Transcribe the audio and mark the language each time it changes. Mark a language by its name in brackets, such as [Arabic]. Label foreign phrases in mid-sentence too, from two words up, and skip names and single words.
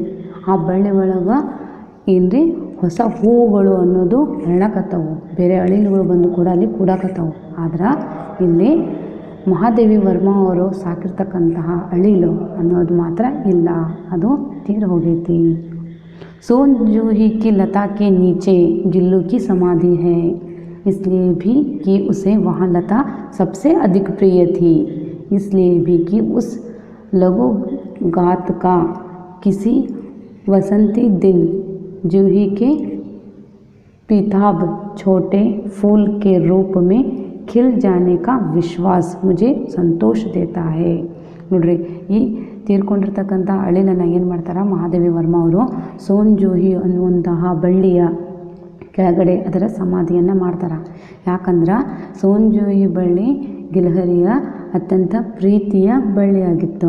[Kannada] ಆ ಬಳ್ಳಿ ಒಳಗೆ ಏನು ರೀ, ಹೊಸ ಹೂವುಗಳು ಅನ್ನೋದು ಅರಳಕತ್ತವು. ಬೇರೆ ಅಳಿಲುಗಳು ಬಂದು ಕೂಡ ಅಲ್ಲಿ ಕೂಡಾಕತ್ತವು. ಆದ್ರೆ ಇಲ್ಲಿ ಮಹಾದೇವಿ ವರ್ಮ ಅವರು ಸಾಕಿರ್ತಕ್ಕಂತಹ ಅಳಿಲು ಅನ್ನೋದು ಮಾತ್ರ ಇಲ್ಲ, ಅದು ತೀರ ಹೋಗೈತಿ. [Hindi] सोनजूही की लता के नीचे गिल्लू की समाधि है, इसलिए भी कि उसे वहाँ लता सबसे अधिक प्रिय थी, इसलिए भी कि उस लघु गात का किसी वसंती दिन जूही के पीताभ छोटे फूल के रूप में खिल जाने का विश्वास मुझे संतोष देता है. [Kannada] ನೋಡ್ರಿ, ಈ ತೀರ್ಕೊಂಡಿರ್ತಕ್ಕಂಥ ಅಳಿಲನ್ನು ಏನು ಮಾಡ್ತಾರೆ ಮಹಾದೇವಿ ವರ್ಮ ಅವರು, ಸೋನ್ಜೂಹಿ ಅನ್ನುವಂತಹ ಬಳ್ಳಿಯ ಕೆಳಗಡೆ ಅದರ ಸಮಾಧಿಯನ್ನು ಮಾಡ್ತಾರೆ. ಯಾಕಂದ್ರೆ ಸೋನ್ಜೋಯಿ ಬಳ್ಳಿ ಗಿಲ್ಹರಿಯ ಅತ್ಯಂತ ಪ್ರೀತಿಯ ಬಳ್ಳಿಯಾಗಿತ್ತು.